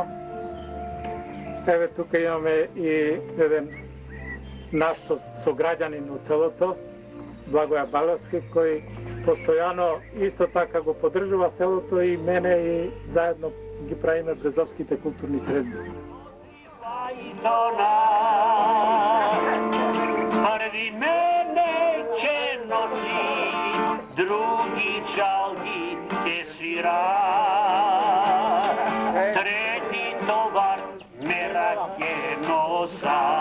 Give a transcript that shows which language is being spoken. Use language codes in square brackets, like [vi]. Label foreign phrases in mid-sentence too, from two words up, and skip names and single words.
[mk] Еве тука имаме и еден наш сограѓанин од селото, Благоја Баловски, кој постојано исто така го поддржува селото и мене и заедно ги правиме Брезовските културни средби. Први мене ќе носи, други чалги те свира. Трети товар мераке носа.